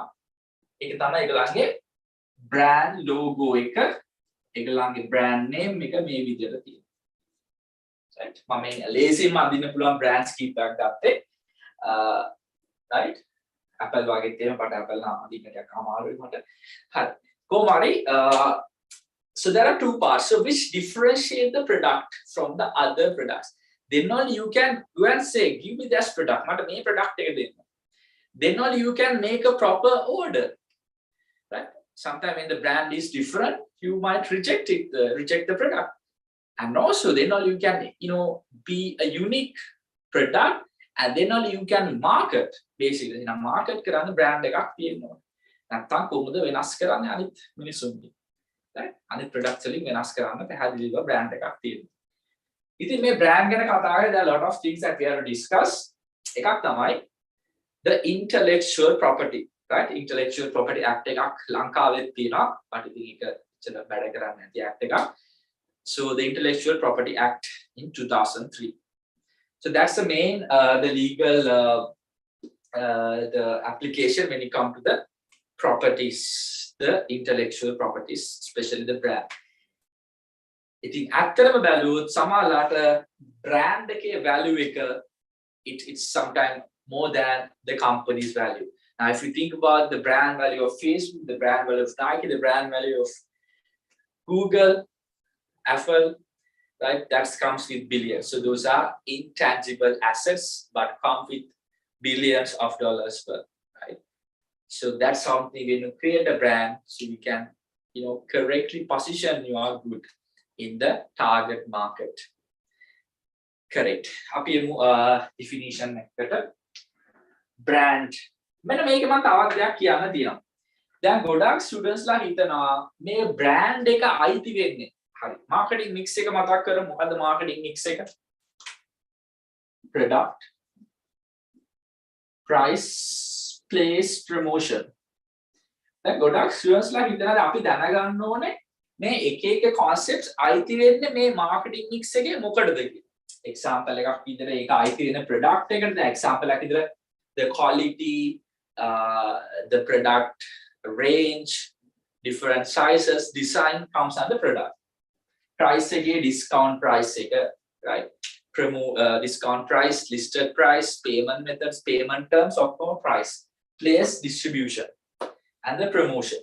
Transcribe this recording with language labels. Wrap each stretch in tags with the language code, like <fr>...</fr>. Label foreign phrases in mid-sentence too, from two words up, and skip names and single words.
<si>ඒක තමයි ඒගොල්ලන්ගේ</si> <en>brand logo</en> <si>එක. ඒගොල්ලන්ගේ</si> <en>brand name</en> <si>එක මේ විදිහට තියෙනවා. Right? මම මේ ලේසියෙන්ම අඳින්න පුළුවන් brands කීපයක් ගත්තේ. Right? Apple වගේ තියෙන මට Apple නම් අඳින්න ටිකක් අමාරුයි මට. හරි. කොහොම හරි</si> <en>so there are two parts. So which differentiate the product from the other products. Then only you can go and say, give me this product. මට මේ product එක දෙන්න. Then only you can make a proper order. Right? Sometimes when the brand is different, you might reject the product. And also then only you can, be a unique product, and then only you can market.</en> <si>Basically, market කරන්න brand එකක් තියෙනවා. නැත්තම් කොහොමද වෙනස් කරන්නේ අනිත් මිනිස්සුන්ගේ. Right? අනිත් products වලින් වෙනස් කරන්න පැහැදිලිව brand එකක් තියෙනවා. ඉතින් මේ brand ගැන කතා කරලා</si> <en>there are a lot of things that we have to discuss.</en> <si>එකක් තමයි</si> <en>the intellectual property. Right? Intellectual Property Act</en> <si>එකක් ලංකාවෙත් තියෙනවා. but ඉතින් ඒක චල වැඩ කරන්නේ නැති act එකක්.</si> <en>So the Intellectual Property Act in 2003. So that's the main the legal the application when it comes to the properties, the intellectual properties, especially the brand.</en> <si>ඉතින් ඇත්තටම බැලුවොත් සමහරලාට brand එකේ value එක</si> <en>it's sometimes more than the company's value. Now, if you think about the brand value of Facebook, the brand value of Nike, the brand value of Google, Apple, right? That comes with billions. So those are intangible assets, but come with billions of dollars worth, right? So that's something when you create a brand, so you can, correctly position your good in the target market. Correct.</en> <si>අපි definition එකට brand මෙන්න මේක මම තවත් දෙයක් කියන්න තියෙනවා. දැන් ගොඩක් ස්ටුඩන්ට්ස් ලා හිතනවා මේ brand එක අයිති වෙන්නේ. හරි.</si> <en>marketing mix</en> <si>එක මතක් කරමු. මොකද්ද</si> <en>marketing mix</en> <si>එක?</si> <en>product, price, place, promotion.</en> <si>දැන් ගොඩක් ස්ටුඩන්ට්ස් ලා හිතනවා අපි දැනගන්න ඕනේ මේ එක එක concepts අයිති වෙන්නේ මේ</si> <en>marketing mix</en> <si>එකේ මොකටද කියලා.</si> <en>example</en> <si>එකක් විදිහට ඒක අයිති වෙන</si> <en>product</en> <si>එකට දැන්</si> <en>example</en> <si>එකක් විදිහට</si> <en>the quality, the product range, different sizes, design comes under product. Price again, discount price again, right? Discount price, listed price, payment methods, payment terms, of course, price, place, distribution, and the promotion.</en>